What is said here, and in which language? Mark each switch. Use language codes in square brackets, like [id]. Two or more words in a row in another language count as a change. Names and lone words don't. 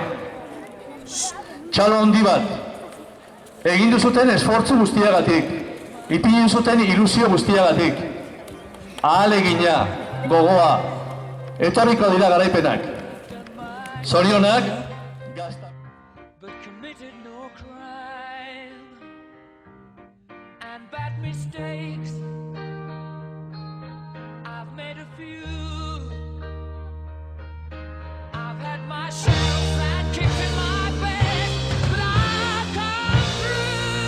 [eu] Txalo handi bat. Egin duzuten esfortzu guztiagatik. Ipini duzuten ilusio guztiagatik. Ahalegina, gogoa. Etorriko dira garaipenak. Zorionak, gazta. [en] But committed no crime and bad mistakes. I've made a few. I've had my share of bad kicks in my bed, but I've come through.